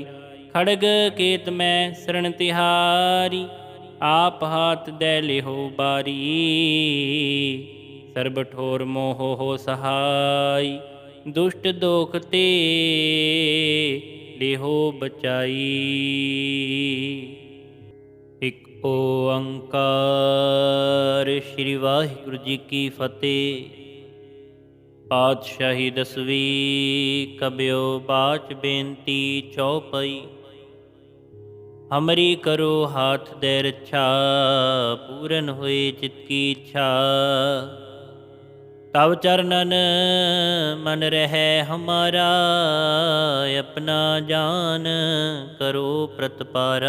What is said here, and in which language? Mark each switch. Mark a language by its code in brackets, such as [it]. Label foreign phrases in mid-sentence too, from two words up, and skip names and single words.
[bra] खड़ग केत में शरण तिहारी, आप हाथ दे लेहो बारी। सर्ब ठोर मोहो हो सहाय, दुष्ट दोख ते लेहो बचाई। एक ओंकार श्री वाहिगुरु जी की फतेह। पातशाही दसवीं कब्यो बाच बेनती चौपई। हमरी करो हाथ दे रक्षा, पूरन हुए चित की इच्छा। तव चरणन मन रहे हमारा, अपना जान करो प्रतपारा।